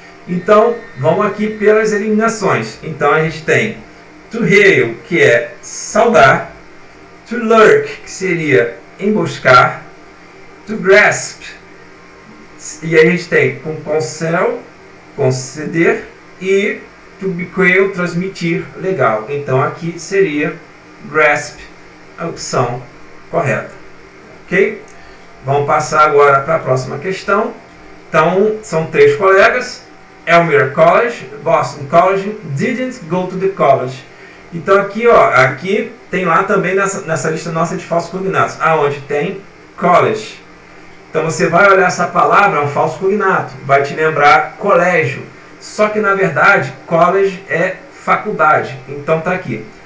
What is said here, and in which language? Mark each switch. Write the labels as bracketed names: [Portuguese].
[Portuguese] Então, vamos aqui pelas eliminações. Então a gente tem to hail, que é saudar, to lurk, que seria emboscar, to grasp, e a gente tem com concel, conceder, e to bequeal, transmitir, legal. Então aqui seria grasp a opção correta. Ok? Vamos passar agora para a próxima questão. Então, são 3 colegas. [English] Elmira College, Boston College, didn't go to the college. [Portuguese] Então aqui, ó, aqui tem lá também nessa lista nossa de falsos cognatos, aonde tem college. Então você vai olhar essa palavra, é um falso cognato, vai te lembrar colégio. Só que na verdade, college é faculdade. Então tá aqui.